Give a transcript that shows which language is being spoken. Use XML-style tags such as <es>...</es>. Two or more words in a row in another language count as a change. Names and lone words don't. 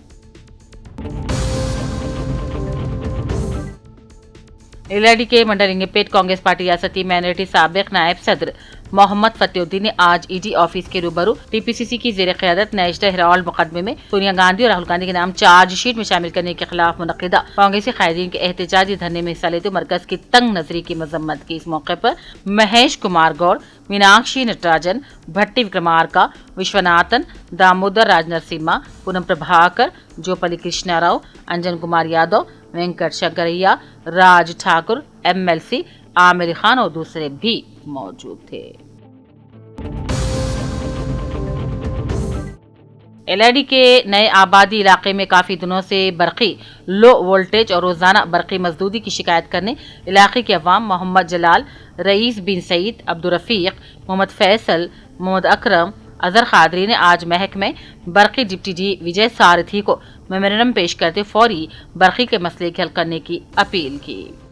<ur>LRD کے منڈل رنگپیٹ کانگریس پارٹی ریاستی مائنرٹی سابق نائب صدر محمد فتح الدین نے آج ED آفس کے روبرو TPCC کی زیر قیادت نیشنل ہیرالڈ مقدمے میں سونیا گاندھی اور راہل گاندھی کے نام چارج شیٹ میں شامل کرنے کے خلاف منعقدہ کانگریسی قائدین کے احتجاجی دھرنے میں حصہ لیتے مرکز کی تنگ نظری کی مذمت کی۔ اس موقع پر مہیش کمار گوڑ، میناکشی نٹراجن، بھٹی وکرمارکا، وشوناتھن، دامودر راج نرسمہا، پونم پربھاکر، جوپلی کرشنا راؤ، انجن کمار یادو، وینکٹ شنکریا، راج ٹھاکر، MLC عامر خان اور دوسرے بھی موجود تھے۔ LRD کے نئے آبادی علاقے میں کافی دنوں سے برقی لو وولٹیج اور روزانہ برقی مزدودی کی شکایت کرنے علاقے کے عوام محمد جلال، رئیس بن سعید، عبدالرفیق، محمد فیصل، محمد اکرم، اظہر قادری نے آج محکمہ برقی ڈپٹی ڈی وجے سارتھی کو میمورنڈم پیش کرتے فوری برقی کے مسئلے کے حل کرنے کی اپیل کی۔</ur>